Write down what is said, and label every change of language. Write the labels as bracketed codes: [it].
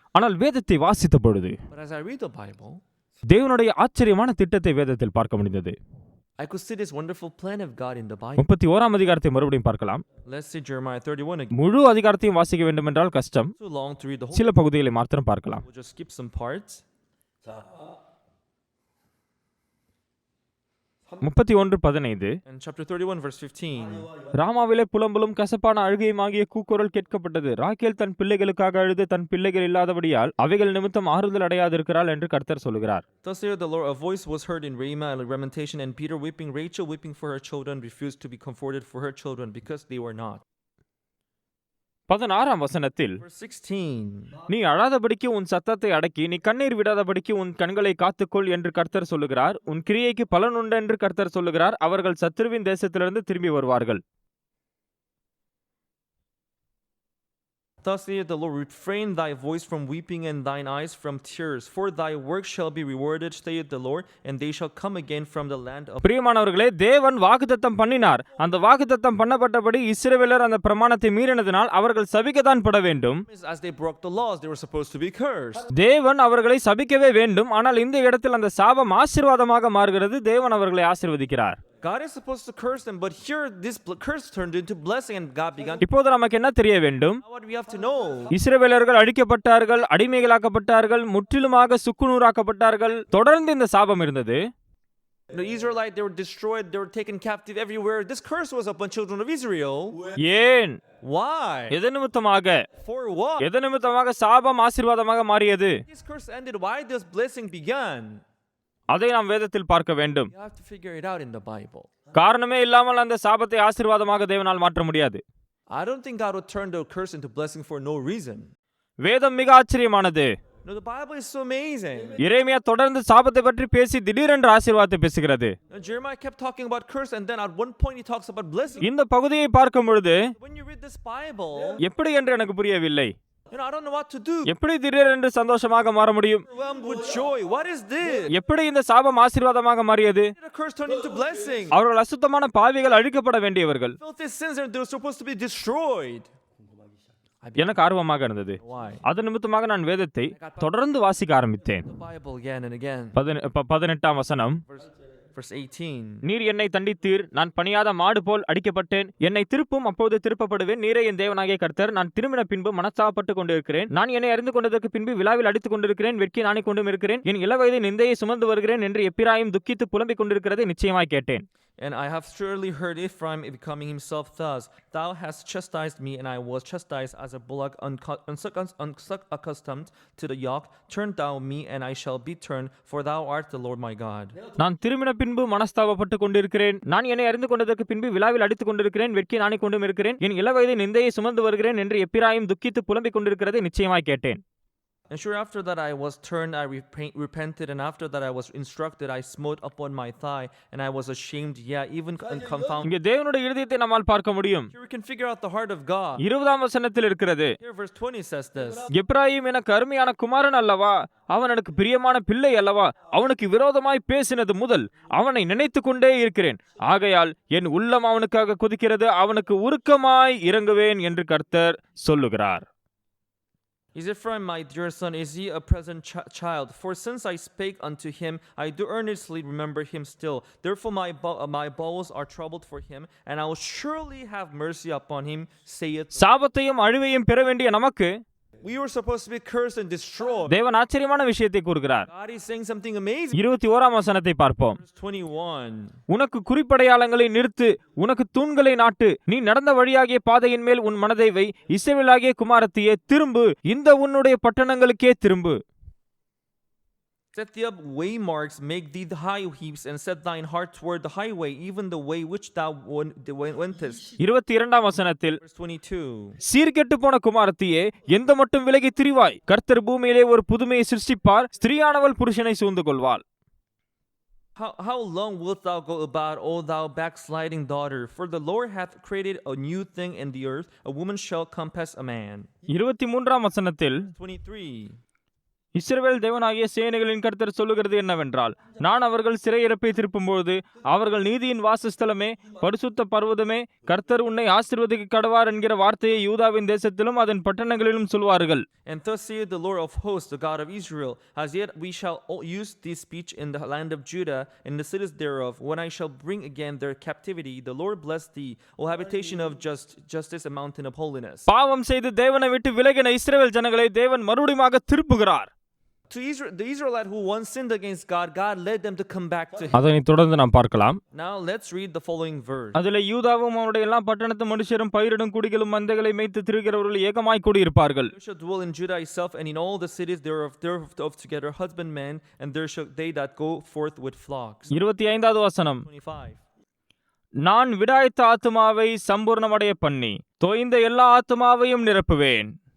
[ta] ஆனால் வேதத்தை வாசித்த பொழுது [en] But as I read the Bible, [ta] தேவனுடைய ஆச்சரியமான திட்டத்தை வேதத்தில் பார்க்க முடிந்தது. [en] I could see this wonderful plan of God in the Bible. [ta] 31ஆம் அதிகாரத்தை மறுபடியும் பார்க்கலாம். [en] Let's see Jeremiah 31 again. [ta] முழு அதிகாரத்தையும் வாசிக்க வேண்டும் என்றால் கஷ்டம். [en] Too long to read the whole. [ta] சில பகுதிகளை மாத்திரம் பார்க்கலாம். [en] We'll just skip some parts. [ta] 31:15 [en] And chapter 31 verse 15. [ta] ராமாவிலே புலம்பலும் கசப்பான அழுகையும் ஆகிய கூக்குரல் கேட்கப்பட்டது. ராக்கேல் தன் பிள்ளைகளுக்காக அழுது தன் பிள்ளைகள் இல்லாதபடியால் அவைகள் நிமித்தம் ஆறுதல் அடையாதிருக்கிறாள் என்று கர்த்தர் சொல்கிறார். [en] Thus saith the Lord, a voice was heard in Ramah, a lamentation, and Peter weeping, Rachel weeping for her children, refused to be comforted for her children, because they were not. [ta] 16ஆம் வசனத்தில் [en] Verse 16. [ta] நீ அழாதபடிக்கு உன் சத்தத்தை அடக்கி நீ கண்ணீர் விடாதபடிக்கு உன் கண்களை காத்துக்கொள் என்று கர்த்தர் சொல்லுகிறார். உன் கிரியைக்கு பலன் உண்டு என்று கர்த்தர் சொல்லுகிறார். அவர்கள் சத்துருவின் தேசத்திலிருந்து திரும்பி வருவார்கள். [en] Thus saith the Lord, refrain thy voice from weeping and thine eyes from tears, for thy work shall be rewarded, saith the Lord, and they shall come again from the land of. [ta] பிரியமானவர்களே, தேவன் வாக்குத்தத்தம் பண்ணினார். அந்த வாக்குத்தத்தம் பண்ணப்பட்டபடி இஸ்ரவேலர் அந்த பிரமாணத்தை மீறினதினால் அவர்கள் சபிக்கத்தான் பட வேண்டும். [en] As they broke the laws, they were supposed to be cursed. [ta] தேவன் அவர்களை சபிக்கவே வேண்டும். ஆனால் இந்த இடத்தில் அந்த சாபம் ஆசீர்வாதமாக மாறுகிறது. தேவன் அவர்களை ஆசீர்வதிக்கிறார். [en] God is supposed to curse them, but here this curse turned into blessing, and God began. [ta] இப்போது நமக்கு என்ன தெரிய வேண்டும்? [en] Now what we have to know? [ta] இஸ்ரவேலர்கள் அழிக்கப்பட்டார்கள், அடிமைகளாக்கப்பட்டார்கள், முற்றிலுமாக சுக்குநூறாக்கப்பட்டார்கள். தொடர்ந்து இந்த சாபம் இருந்தது. [en] The Israelites, they were destroyed, they were taken captive everywhere. This curse was upon children of Israel. [ta] ஏன்? [en] Why? [ta] எது நிமித்தமாக? [en] For what? [ta] எது நிமித்தமாக சாபம் ஆசீர்வாதமாக மாறியது? [en] This curse ended. Why this blessing began? [ta] அதை நாம் வேதத்தில் பார்க்க வேண்டும். [en] You have to figure it out in the Bible. [ta] காரணமே இல்லாமல் அந்த சாபத்தை ஆசீர்வாதமாக தேவனால் மாற்ற முடியாது. [en] I don't think God would turn the curse into blessing for no reason. [ta] வேதம் மிக ஆச்சரியமானது. [en] No, the Bible is so amazing. [ta] எரேமியா தொடர்ந்து சாபத்தை பற்றி பேசி திடீரென்று ஆசீர்வாதத்தை பேசுகிறது. [en] Jeremiah kept talking about curse, and then at one point he talks about blessing. [ta] இந்த பகுதியை பார்க்கும் பொழுது [en] When you read this Bible, [ta] எப்படி என்று எனக்கு புரியவில்லை. [en] I don't know what to do. [ta] எப்படி திடீரென்று சந்தோஷமாக மாற முடியும்? [en] Overwhelmed with joy. What is this? [ta] எப்படி இந்த சாபம் ஆசீர்வாதமாக மாறியது? [en] The curse turned into blessing. [ta] அவர்கள் அசுத்தமான பாவிகள் அழிக்கப்பட வேண்டியவர்கள். [en] Filthy sins, and they were supposed to be destroyed. [ta] எனக்கு ஆர்வமாக இருந்தது. [en] Why? [ta] அதன் நிமித்தமாக நான் வேதத்தை தொடர்ந்து வாசிக்க ஆரம்பித்தேன். [en] The Bible again and again. [ta] 18ஆம் வசனம், [en] Verse 18. [ta] நீர் என்னை தண்டித்தீர், நான் பணியாத மாடு போல் அடிக்கப்பட்டேன். என்னை திருப்பும், அப்போது திருப்பப்படுவேன். நீரே என் தேவனாகிய கர்த்தர். நான் திரும்பின பின்பு மனஸ்தாபப்பட்டு கொண்டிருக்கிறேன். நான் என்னை அறிந்து கொண்டதற்கு பின்பு விழாவில் அடித்துக் கொண்டிருக்கிறேன். வெட்கி நாணி கொண்டும் இருக்கிறேன். என் இளவயது நிந்தையை சுமந்து வருகிறேன் என்று எப்பிராயிம் துக்கித்து புலம்பிக் கொண்டிருக்கிறதை நிச்சயமாய் கேட்டேன். [en] And I have surely heard Ephraim becoming himself thus. Thou hast chastised me, and I was chastised as a bullock unaccustomed to the yoke. Turn thou me, and I shall be turned, for thou art the Lord my God. [ta] நான் திரும்பின பின்பு மனஸ்தாபப்பட்டு கொண்டிருக்கிறேன். நான் என்னை அறிந்து கொண்டதற்கு பின்பு விழாவில் அடித்துக் கொண்டிருக்கிறேன். வெட்கி நாணி கொண்டும் இருக்கிறேன். என் இளவயது நிந்தையை சுமந்து வருகிறேன் என்று எப்பிராயிம் துக்கித்து புலம்பிக் கொண்டிருக்கிறதை நிச்சயமாய் கேட்டேன். [en] And sure after that I was turned, I repented, and after that I was instructed, I smote upon my thigh, and I was ashamed, even confounded. [ta] இங்கே தேவனுடைய இருதயத்தை நம்மால் பார்க்க முடியும். [en] Here we can figure out the heart of God. [ta] 20ஆம் வசனத்தில் இருக்கிறது, [en] Here verse 20 says this. [ta] Ephraim எனக்கு அருமையான குமாரன் அல்லவா, அவன் எனக்கு பிரியமான பிள்ளை அல்லவா, அவனுக்கு விரோதமாய் பேசினது முதல் அவனை நினைத்துக் கொண்டே இருக்கிறேன். ஆகையால் என் உள்ளம் அவனுக்காக கொதிக்கிறது, அவனுக்கு உருக்கமாய் இறங்குவேன் என்று கர்த்தர் சொல்லுகிறார். [en] Is Ephraim my dear son? Is he a present child? For since I spake unto him, I do earnestly remember him still. Therefore my bowels are troubled for him, and I will surely have mercy upon him, saith. [ta] சாபத்தையும் அழிவையும் பெற வேண்டிய நமக்கு [en] We were supposed to be cursed and destroyed. [ta] தேவன் ஆச்சரியமான விஷயத்தை கூறுகிறார். [en] God is saying something amazing. [ta] 21ஆம் வசனத்தை பார்ப்போம். [en] Verse 21. [ta] உனக்கு குறிப்படையாளங்களை நிறுத்து, உனக்கு தூண்களை நாட்டு, நீ நடந்த வழியாகிய பாதையின் மேல் உன் மனதை வை. இஸ்ரவேலாகிய குமாரத்தியே, திரும்பு, இந்த உன்னுடைய பட்டணங்களுக்கே திரும்பு. [en] Set thee up waymarks, make thee the high heaps, and set thine heart toward the highway, even the way which thou wentest. [ta] 22ஆம் வசனத்தில், [en] Verse 22. [ta] சீர்கெட்டு போன குமாரத்தியே, எந்த மட்டும் விலகி திரிவாய்? கர்த்தர் பூமியிலே ஒரு புதுமையை சிருஷ்டிப்பார், ஸ்திரீயானவள் புருஷனை சூழ்ந்து கொள்வாள். [en] How long wilt thou go about, O thou backsliding daughter? For the Lord hath created a new thing in the earth, a woman shall compass a man. [ta] 23ஆம் வசனத்தில், [en] 23. [ta] இஸ்ரவேல் தேவனாகிய சேனைகளின் கர்த்தர் சொல்லுகிறது என்னவென்றால், நான் அவர்கள் சிறையிறப்பை திருப்பும்போது அவர்கள் நீதியின் வாசஸ்தலமே, பரிசுத்த பர்வதமே, கர்த்தர் உன்னை ஆசீர்வதிக்க கடவார் என்கிற வார்த்தையை யூதாவின் தேசத்திலும் அதன் பட்டணங்களிலும் சொல்வார்கள். [en] And thus saith the Lord of hosts, the God of Israel, as yet we shall use this speech in the land of Judah, in the cities thereof, when I shall bring again their captivity. The Lord bless thee, O habitation of justice, a mountain of holiness. [ta] பாவம் செய்து தேவனை விட்டு விலகின இஸ்ரவேல் ஜனங்களை தேவன் மறுபடியும் திருப்புகிறார். [en] To the Israelite who once sinned against God, God led them to come back to him. [ta] அதனை தொடர்ந்து நாம் பார்க்கலாம். [en] Now let's read the following verse. [ta] அதிலே யூதாவும் அவருடைய எல்லா பட்டணத்து மனுஷரும் பயிரிடும் குடிகளும் மந்தைகளை மேய்த்து திரிகிறவர்கள் ஏகமாய் கூடியிருப்பார்கள். [en] There shall dwell in Judah itself, and in all the cities thereof together husbandmen, and there shall they that go forth with flocks. [ta] 25வது வசனம், [en] 25. [ta] நான் விடாய்த்த ஆத்துமாவை சம்பூர்ணமடைய பண்ணி தோய்ந்த எல்லா ஆத்துமாவையும் நிரப்புவேன்.